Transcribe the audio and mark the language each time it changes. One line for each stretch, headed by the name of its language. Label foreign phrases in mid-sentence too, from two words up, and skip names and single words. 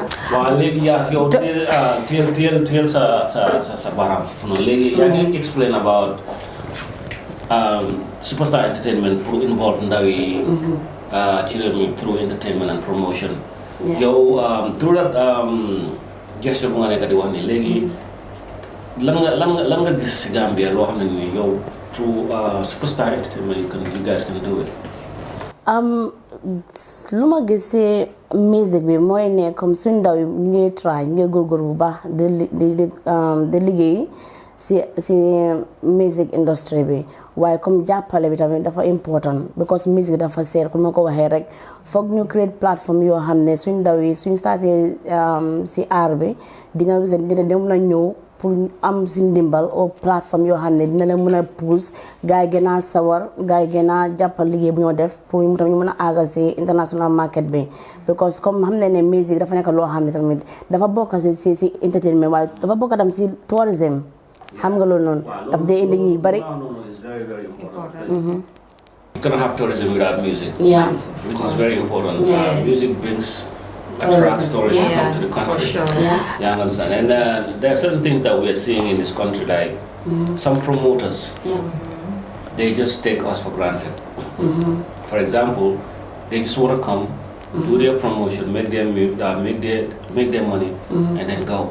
English: Well, legi yes, you tell
Wolof: sa baram.
English: Legi, can you explain about Superstar Entertainment involved in the through entertainment and promotion? Yeah. Yo, through that gesture
Wolof: bu nga nekk di wax ni legi lan nga gis Gambia loo xam ne ni yow
English: through Superstar Entertainment you guys can do it.
Wolof: lu ma gisee musique bi mooy ne comme suñ ndaw yi ñuy try ñu ngi góorgóor bu baax di liggéey si
English: music industry
Wolof: bi waaye comme jàppale bi tamit dafa important because musique dafa seer comme ma ko waxee rek foog ñu create plateforme yoo xam ne suñ ndaw yi suñ starté si art bi di nga gis dina dem na ñëw pour am si ndimbal
French: au plateforme
Wolof: yoo xam ne dina leen mën a pousse gars yi gën a sawar gars yi gën a jàppal liggéey bu ñoo def pour ñu tamit ñu mën a àggal si
English: international market
Wolof: bi because comme xam ne musique dafa nekk loo xam ne tamit dafa bokk si entertainment waaye dafa bokk tam si tourism xam nga loolu noonu daf dee indi ñuy bari.
English: You cannot have tourism without music. Yeah. Which is very important. Yes. Music brings attracts tourists to come to the country. For sure. Yeah, I understand. And there are certain things that we are seeing in this country, like some promoters. They just take us for granted. For example, they just want to come, do their promotion, make their money, and then go.